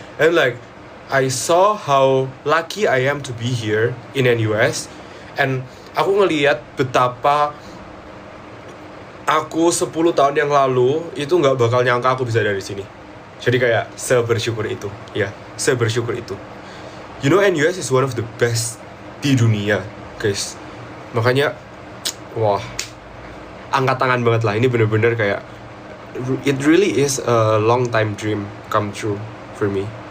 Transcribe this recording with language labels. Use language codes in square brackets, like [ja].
[en] And like I saw how lucky I am to be here in NUS. [id] And aku ngelihat betapa aku 10 tahun yang lalu itu nggak bakal nyangka aku bisa dari sini. Jadi kayak sebersyukur itu. Ya, sebersyukur itu. [en] You know NUS is one of the best [id] di dunia, [en] guys. [id] Makanya, wah, angkat tangan banget lah. Ini bener-bener kayak, [en] it really is a long time dream come true for me.